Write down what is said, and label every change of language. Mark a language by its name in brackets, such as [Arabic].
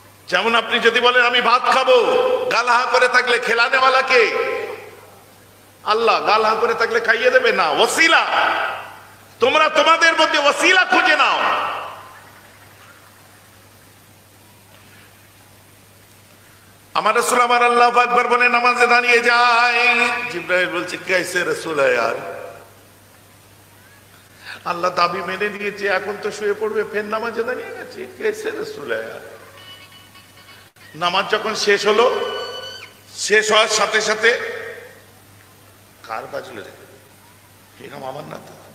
[Bangla] যেমন আপনি যদি বলেন আমি ভাত খাবো, গাল হা করে থাকলে খেলানেওয়ালা কে? আল্লাহ। গাল হা করে থাকলে খাইয়ে দেবে না, ওসিলা। তোমরা তোমাদের মধ্যে ওসিলা খুঁজে নাও। আমার রাসূল আমার আল্লাহু আকবার বলে নামাজে দাঁড়িয়ে যায়। জিবরাইল বলছে [Hindi] कैसे रसूल है यार? [Bangla] আল্লাহ দাবি মেনে নিয়েছে, এখন তো শুয়ে পড়বে, ফের নামাজে দাঁড়িয়ে গেছে। [Hindi] कैसे रसूल है यार? [Bangla] নামাজ যখন শেষ হলো, শেষ হওয়ার সাথে সাথে কার বাজলো রে? এরকম আমার না তো।